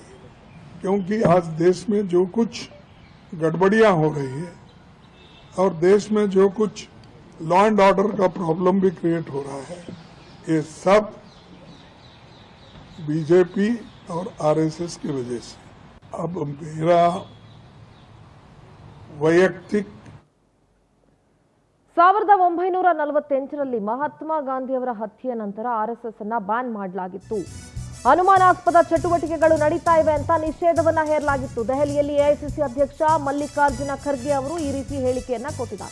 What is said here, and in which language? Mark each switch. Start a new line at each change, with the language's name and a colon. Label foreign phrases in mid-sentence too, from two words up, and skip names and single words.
Hindi: क्योंकि आज देश में जो कुछ गड़बड़ियां हो रही है और देश में जो कुछ
English: law and order
Hindi: का प्रॉब्लम भी क्रिएट हो रहा है, ये सब बीजेपी और RSS की वजह से। अब मेरा वैयक्तिक
Kannada: 1948ರಲ್ಲಿ ಮಹಾತ್ಮ ಗಾಂಧಿಯವರ ಹತ್ಯೆಯ ನಂತರ RSS ಅನ್ನ ಬ್ಯಾನ್ ಮಾಡಲಾಗಿತ್ತು. ಅನುಮಾನಾಸ್ಪದ ಚಟುವಟಿಕೆಗಳು ನಡೀತಾ ಇವೆ ಅಂತ ನಿಷೇಧವನ್ನ ಹೇರಲಾಗಿತ್ತು. ದೆಹಲಿಯಲ್ಲಿ AICC ಅಧ್ಯಕ್ಷ ಮಲ್ಲಿಕಾರ್ಜುನ ಖರ್ಗೆ ಅವರು ಈ ರೀತಿ ಹೇಳಿಕೆಯನ್ನ ಕೊಟ್ಟಿದ್ದಾರೆ.